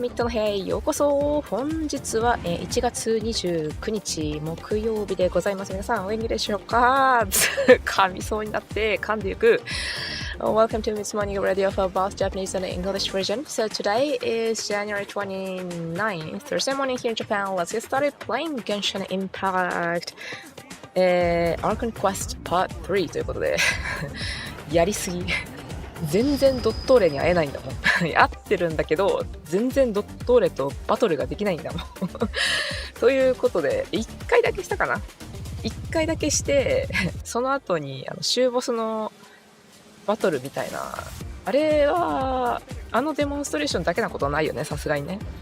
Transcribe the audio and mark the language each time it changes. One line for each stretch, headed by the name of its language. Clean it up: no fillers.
Japanese: ミッドの部屋へようこそ。本日は1月29日木曜日でございます。皆さんお元気でしょうか？噛みそうになって噛んでいく。
English: Welcome to Mit's Morning Radio for both Japanese and English version. So today is January 29th, Thursday morning here in Japan. Let's get started playing Genshin Impact Archon Quest part 3
Japanese: ということでやりすぎ。全然ドットーレに会えないんだもん会ってるんだけど全然ドットーレとバトルができないんだもんということで1回だけしたかな。 1回だけしてその後に終ボスのバトルみたいな、あれはデモンストレーションだけなことはないよね、さすがにね。